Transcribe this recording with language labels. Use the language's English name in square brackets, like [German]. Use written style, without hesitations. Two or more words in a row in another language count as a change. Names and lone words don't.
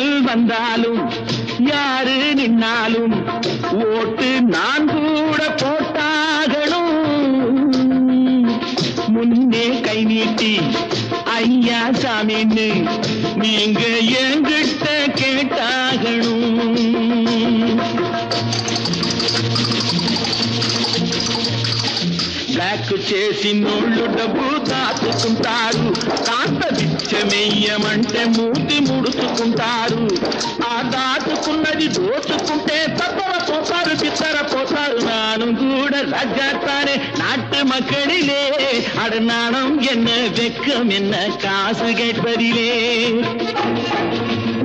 [Tamil] வந்தாலும் யாரு நின்னாலும் ஓட்டு நான் கூட போட்டாகணும். முன்னே கை நீட்டி ஐயா சாமின்னு நீங்க என்கிட்ட கேட்டாகணும். [Telugu] బ్లాక్ చేసి నోళ్ళు డబ్బు దాచుకుంటారు. కాంత బిచ్చమెయ్యమంటే మూతి ముడుచుకుంటారు. ఆ దాచుకున్నది దోచుకుంటే తప్పపోతారు, బిత్తరపోతారు. [Tamil] நானும் கூட ராஜாத்தானே நாட்டு மக்களிலே. அட நாணம் என்ன வெக்கம் என்ன காசு கேட்பதிலே.